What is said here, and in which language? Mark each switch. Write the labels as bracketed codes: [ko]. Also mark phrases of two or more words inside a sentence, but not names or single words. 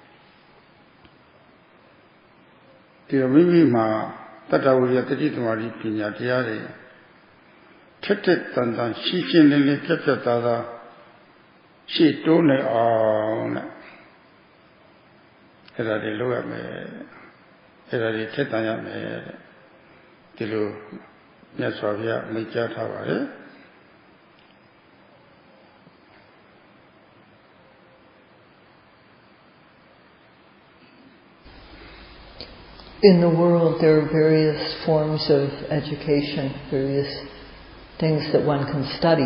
[my] ဒီတော့မိမိမှာတတ္တဝိရိယတတိသမารိပညာတရားတွေထက်တဲ့တန်တန်ရှင်းရှင်းလင်းလင်းပြတ်ပြတ်သားသားရှေ့တိုးနိုင်အောင်နဲ့အဲ့ဒါတွေလုပ်ရမယ်အဲ့ဒါတွေထက်တန်ရမယ်ဒီလိုမြတ်စွာဘုရားမိန့်ကြားထားပါတယ် [en] In the world, there are various forms of education, various things that one can study.